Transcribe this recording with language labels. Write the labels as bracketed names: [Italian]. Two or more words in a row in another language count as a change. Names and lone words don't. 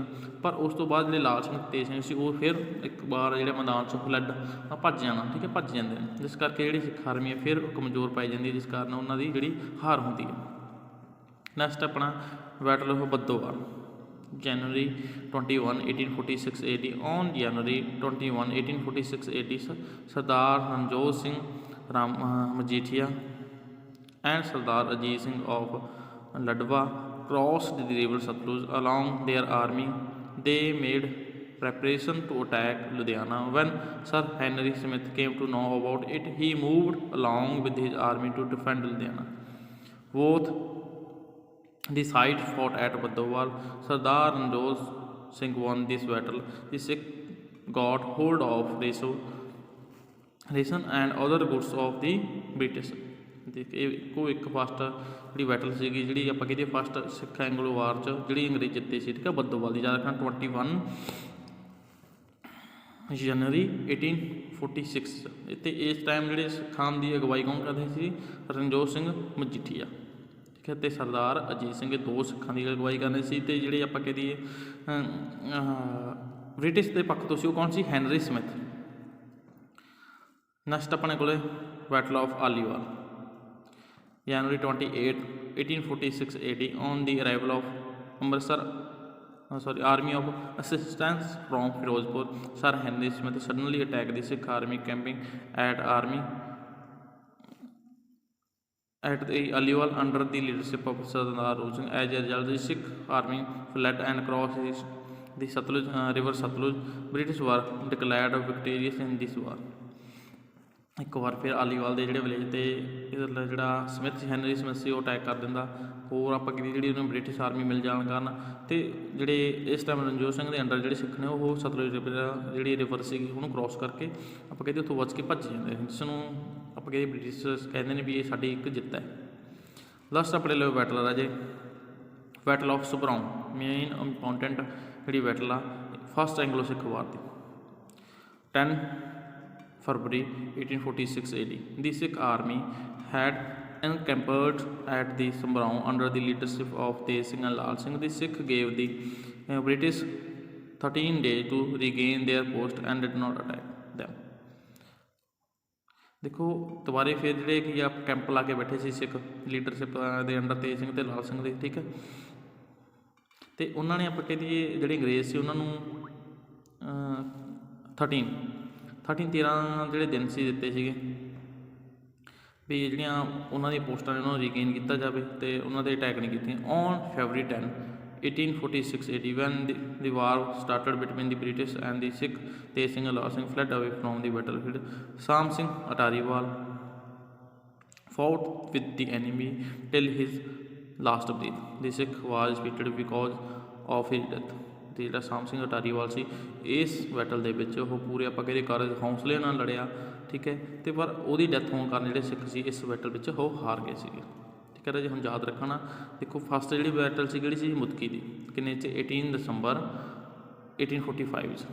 [Punjabi] ਪਰ ਉਸ ਤੋਂ ਬਾਅਦ ਜਿਹੜੇ ਲਾਲ ਸਿੰਘ ਤੇਜ ਸਿੰਘ ਸੀ ਉਹ ਫਿਰ ਇੱਕ ਵਾਰ ਜਿਹੜੇ ਮੈਦਾਨ 'ਚੋਂ ਫਲੱਡ ਭੱਜ ਜਾਣਾ, ਠੀਕ ਹੈ, ਭੱਜ ਜਾਂਦੇ ਨੇ, ਜਿਸ ਕਰਕੇ ਜਿਹੜੀ ਸਿੱਖ ਆਰਮੀ ਹੈ ਫਿਰ ਕਮਜ਼ੋਰ ਪਾਈ ਜਾਂਦੀ ਹੈ, ਜਿਸ ਕਾਰਨ ਉਹਨਾਂ ਦੀ ਜਿਹੜੀ ਹਾਰ ਹੁੰਦੀ ਹੈ। ਨੈਕਸਟ ਆਪਣਾ ਬੈਟਲ ਆਫ ਬਦੋਵਾਲ, [English] January 21, 1846 AD. On January 21, 1846 AD, Sardar Ranjot Singh Majithia and Sardar Ajit Singh of Ladwa crossed the river Satluj along their army. They made preparation to attack Ludhiana. When Sir Henry Smith came to know about it, he moved along with his army to defend Ludhiana. Both the sides fought at Badowal. Sardar Ranjot Singh won this battle. The Sikh got hold of ration and other goods of the British. [Punjabi] ਤੇ ਇਹ ਇੱਕੋ ਇੱਕ ਫਸਟ ਜਿਹੜੀ ਬੈਟਲ ਸੀਗੀ, ਜਿਹੜੀ ਆਪਾਂ ਕਹਿੰਦੇ ਫਸਟ ਸਿੱਖ ਐਂਗਲੋ ਵਾਰ 'ਚ ਜਿਹੜੀ ਅੰਗਰੇਜ਼ ਜਿੱਤੇ ਸੀ, ਠੀਕ ਹੈ, ਬੱਦੋਵਾਲ ਦੀ। ਯਾਦ ਰੱਖਣਾ 21 ਜਨਵਰੀ 1846 ਅਤੇ ਇਸ ਟਾਈਮ ਜਿਹੜੇ ਸਿੱਖਾਂ ਦੀ ਅਗਵਾਈ ਕੌਣ ਕਰਦੇ ਸੀ? ਰਣਜੋਤ ਸਿੰਘ ਮਜੀਠੀਆ, ਠੀਕ ਹੈ, ਅਤੇ ਸਰਦਾਰ ਅਜੀਤ ਸਿੰਘ, ਇਹ ਦੋ ਸਿੱਖਾਂ ਦੀ ਅਗਵਾਈ ਕਰਦੇ ਸੀ। ਅਤੇ ਜਿਹੜੇ ਆਪਾਂ ਕਹਿ ਦਈਏ ਬ੍ਰਿਟਿਸ਼ ਦੇ ਪੱਖ ਤੋਂ ਸੀ, ਉਹ ਕੌਣ ਸੀ? ਹੈਨਰੀ ਸਮਿਥ। ਨੈਕਸਟ ਆਪਣੇ ਕੋਲ ਬੈਟਲ ਆਫ ਆਲੀਵਾਲ, ਜਨਵਰੀ 28 1846 AD। [English] On the arrival of Amritsar army of assistance from Firozpur, Sir Henry Smith suddenly attacked the Sikh army camping at the Aliwal under the leadership of Sardar Rohit Singh. As a result, the Sikh army fled and crossed the Satluj river Satluj. British were declared victorious in this war. [Punjabi] ਇੱਕ ਵਾਰ ਫਿਰ ਆਲੀਵਾਲ ਦੇ ਜਿਹੜੇ ਵਿਲੇਜ 'ਤੇ ਇਹਦਾ ਜਿਹੜਾ ਸਮਿਥ ਸੀ, ਹੈਨਰੀ ਸਮਿਥ ਸੀ, ਉਹ ਅਟੈਕ ਕਰ ਦਿੰਦਾ। ਹੋਰ ਆਪਾਂ ਕਹਿੰਦੇ ਜਿਹੜੀ ਉਹਨੂੰ [English] British army [Punjabi] ਮਿਲ ਜਾਣ ਕਾਰਨ, ਅਤੇ ਜਿਹੜੇ ਇਸ ਟਾਈਮ ਰਣਜੋਤ ਸਿੰਘ ਦੇ ਅੰਡਰ ਜਿਹੜੇ ਸਿੱਖ ਨੇ ਉਹ ਸਤਲੁਜ ਰਿਵਰ ਜਿਹੜੀ ਰਿਵਰ ਸੀਗੀ ਉਹਨੂੰ ਕ੍ਰੋਸ ਕਰਕੇ ਆਪਾਂ ਕਹਿੰਦੇ ਉੱਥੋਂ ਬਚ ਕੇ ਭੱਜ ਜਾਂਦੇ, ਜਿਸ ਨੂੰ ਆਪਾਂ ਕਹਿੰਦੇ ਬ੍ਰਿਟਿਸ਼ ਕਹਿੰਦੇ ਨੇ ਵੀ ਇਹ ਸਾਡੀ ਇੱਕ ਜਿੱਤ ਹੈ। ਲਾਸਟ ਆਪਣੇ ਲਈ ਬੈਟਲ ਆ ਰਾਜੇ, ਬੈਟਲ ਆਫ ਸਪਰਾਊਨ, [English] main important [Punjabi] ਜਿਹੜੀ ਬੈਟਲ ਆ ਫਸਟ ਐਂਗਲੋ ਸਿੱਖ ਵਾਰ ਦੀ। [English] 10 February 1846 AD. The Sikh army had encamped at the Sambraon under the leadership of Tej Singh and Lal Singh. The Sikh gave the British 13 days to regain their post and did not attack them. [Punjabi] ਦੇਖੋ ਦੁਬਾਰੇ ਫਿਰ ਜਿਹੜੇ ਕੀ ਆ ਕੈਂਪ ਲਾ ਕੇ ਬੈਠੇ ਸੀ ਸਿੱਖ ਲੀਡਰਸ਼ਿਪ ਦੇ ਅੰਡਰ ਤੇਜ ਸਿੰਘ ਅਤੇ ਲਾਲ ਸਿੰਘ ਦੇ, ਠੀਕ ਹੈ, ਅਤੇ ਉਹਨਾਂ ਨੇ ਆਪਾਂ ਕਹਿ ਦਈਏ ਜਿਹੜੇ ਅੰਗਰੇਜ਼ ਸੀ ਉਹਨਾਂ ਨੂੰ 13 ਜਿਹੜੇ ਦਿਨ ਸੀ ਦਿੱਤੇ ਸੀਗੇ ਵੀ ਜਿਹੜੀਆਂ ਉਹਨਾਂ ਦੀਆਂ ਪੋਸਟਾਂ ਨੇ ਉਹਨਾਂ ਨੂੰ ਰੀਗੇਨ ਕੀਤਾ ਜਾਵੇ ਅਤੇ ਉਹਨਾਂ 'ਤੇ ਅਟੈਕ ਨਹੀਂ ਕੀਤੀਆਂ। [English] ਔਨ February 10 1846 AD when the war started between the British and the Sikh, Tej Singh and Lal Singh fled away from the battlefield. Sam Singh Atariwal fought with the enemy till his last breath. The Sikh was defeated because of his death. [Punjabi] ਅਤੇ ਜਿਹੜਾ ਸਾਮ ਸਿੰਘ ਅਟਾਰੀਵਾਲ ਸੀ ਇਸ ਬੈਟਲ ਦੇ ਵਿੱਚ ਉਹ ਪੂਰੇ ਆਪਾਂ ਕਹਿੰਦੇ ਕਾਰਜ ਹੌਸਲੇ ਨਾਲ ਲੜਿਆ, ਠੀਕ ਹੈ, ਅਤੇ ਪਰ ਉਹਦੀ ਡੈਥ ਹੋਣ ਕਾਰਨ ਜਿਹੜੇ ਸਿੱਖ ਸੀ ਇਸ ਬੈਟਲ ਵਿੱਚ ਉਹ ਹਾਰ ਗਏ ਸੀਗੇ, ਠੀਕ ਹੈ। ਜੇ ਹੁਣ ਯਾਦ ਰੱਖਣਾ, ਦੇਖੋ ਫਸਟ ਜਿਹੜੀ ਬੈਟਲ ਸੀ ਕਿਹੜੀ ਸੀ? ਮੁਦਕੀ ਦੀ, ਕਿੰਨੇ 'ਚ? 18 ਦਸੰਬਰ 1845 'ਚ।